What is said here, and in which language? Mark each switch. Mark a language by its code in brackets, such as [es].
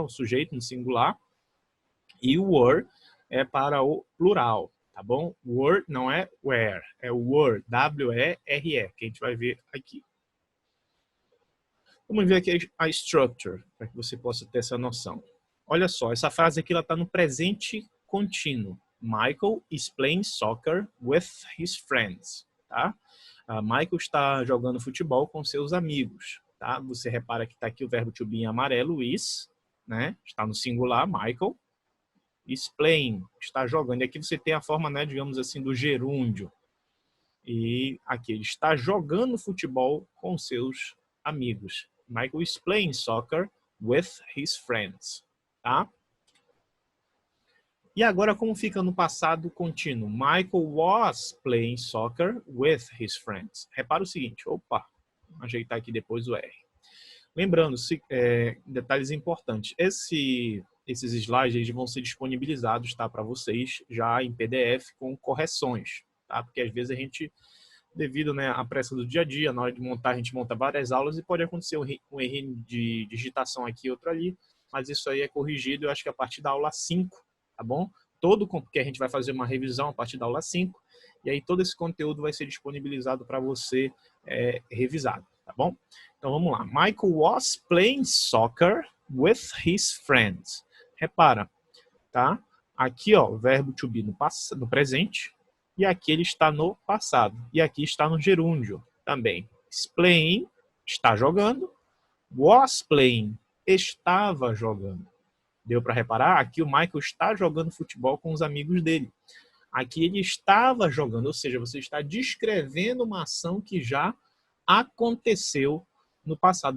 [pt] O sujeito no singular. E o were é para o plural, tá bom? Were não é where, é were, W-E-R-E, que a gente vai ver aqui. Vamos ver aqui a structure, para que você possa ter essa noção. Olha só, essa frase aqui está no presente contínuo. [en] Michael is playing soccer with his friends. [pt] Tá? Michael está jogando futebol com seus amigos. Tá? Você repara que está aqui o verbo to be em amarelo, is, né? Está no singular, Michael. [en] Is playing, [pt] está jogando. E aqui você tem a forma, né, digamos assim, do gerúndio. E aqui ele está jogando futebol com seus amigos. [en] Michael is playing soccer with his friends. [pt] Tá? E agora como fica no passado contínuo? [en] Michael was playing soccer with his friends. [pt] Repara o seguinte, opa, vou ajeitar aqui depois o R. Lembrando, detalhes importantes, esses slides eles vão ser disponibilizados, tá, para vocês já em PDF com correções, tá? Porque às vezes a gente, devido, né, à pressa do dia a dia, na hora de montar, a gente monta várias aulas e pode acontecer um erro de digitação aqui e outro ali, mas isso aí é corrigido, eu acho que a partir da aula 5, tá bom? Porque a gente vai fazer uma revisão a partir da aula 5, e aí todo esse conteúdo vai ser disponibilizado para você revisado, tá bom? Então vamos lá. [en] Michael was playing soccer with his friends. [pt] Repara, tá? Aqui, ó, o verbo to be no presente, e aqui ele está no passado. E aqui está no gerúndio também. [en] Is playing, [pt] está jogando. [en] Was playing, [pt] estava jogando. Deu para reparar? Aqui o Michael está jogando futebol com os amigos dele. Aqui ele estava jogando, ou seja, você está descrevendo uma ação que já aconteceu no passado.